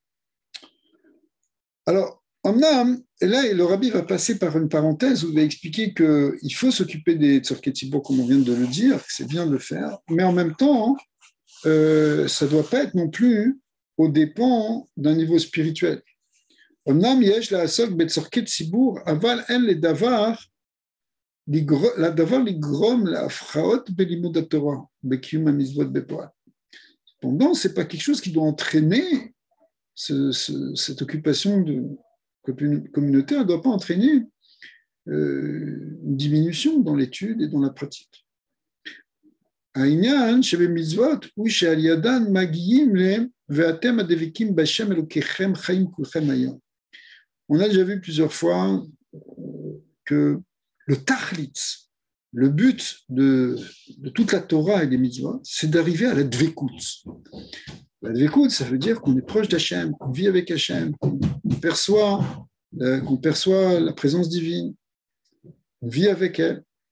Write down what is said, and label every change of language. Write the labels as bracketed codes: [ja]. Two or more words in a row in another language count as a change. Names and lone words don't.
[fr] Alors, et là, le rabbi va passer par une parenthèse où il va expliquer qu'il faut s'occuper des [he] צורכי ציבור, [fr] comme on vient de le dire, que c'est bien de le faire, mais en même temps, ça ne doit pas être non plus aux dépens d'un niveau spirituel. [he] אמנם יש לעסוק בצורכי ציבור, אבל אין לדבר לגרום להפרעות בלימוד התורה, בקיום המצוות בפועל. [fr] Cependant, ce n'est pas quelque chose qui doit entraîner cette occupation communautaire, ne doit pas entraîner une diminution dans l'étude et dans la pratique. [he] העניין שבמצוות הוא שעל ידן מגיעים להם ואתם הדבקים בהשם אלוקיכם חיים כולכם היום. [fr] On a déjà vu plusieurs fois que le tachlitz, le but de toute la Torah et des mitzvot, c'est d'arriver à la dvekut. La dvekut, ça veut dire qu'on est proche d'Hachem, qu'on vit avec Hachem, qu'on perçoit la présence divine, on vit avec elle.